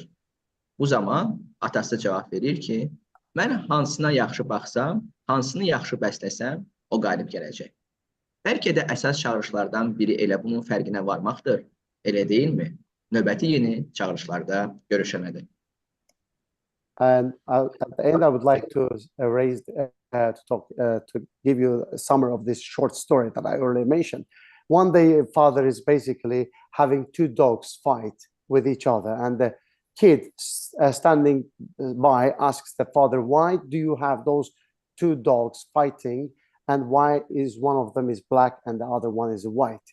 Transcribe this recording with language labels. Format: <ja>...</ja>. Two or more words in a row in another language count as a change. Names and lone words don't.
<az>Bu zaman atası cavab verir ki, mən hansına yaxşı baxsam, hansını yaxşı bəsləsəm, o qalib gələcək. Bəlkə də əsas çağırışlardan biri elə bunun fərqinə varmaqdır. Elə deyilmi? Növbəti yeni çağırışlarda görüşənədir.</az> <en>And at the end, I would like to give you a summary of this short story that I earlier mentioned. One day, a father is basically having 2 dogs fight with each other, and the kid standing by asks the father, "Why do you have those 2 dogs fighting, and why is one of them is black and the other one is white?"</en>